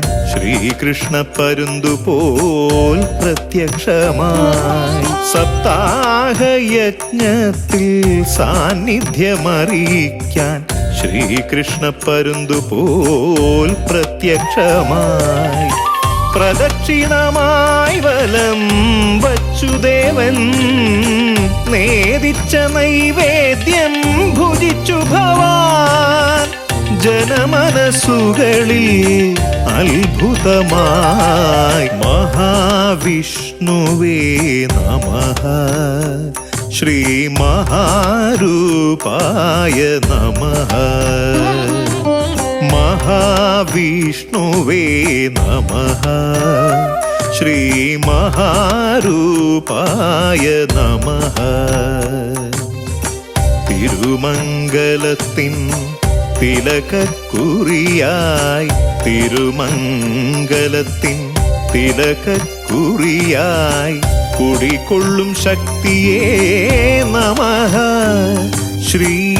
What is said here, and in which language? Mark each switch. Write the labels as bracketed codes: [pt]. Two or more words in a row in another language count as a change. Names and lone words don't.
[ml] ശ്രീകൃഷ്ണ പരുന്തുപോൽ പ്രത്യക്ഷമായി സപ്താഹയജ്ഞത്തിൽ സാന്നിധ്യമറിയിക്കാൻ ശ്രീകൃഷ്ണ പരുന്തുപോൽ പ്രത്യക്ഷമായി പ്രദക്ഷിണമായി വലം വച്ചുദേവൻ നേദിച്ച നൈവേദ്യം ഭുജിച്ചു ഭവാൻ ജനമനസ്സുകളിൽ അത്ഭുതമായി [sa] महाविष्णुवे नमः श्री महारूपाय नमः महाविष्णुवे नमः श्री महारूपाय नमः [ml] തിരുമംഗലത്തിൻ തിലകക്കുറിയായി തിരുമംഗലത്തിൻ തിലകക്കുറിയായി കുടികൊള്ളും ശക്തിയേ നമഃ ശ്രീ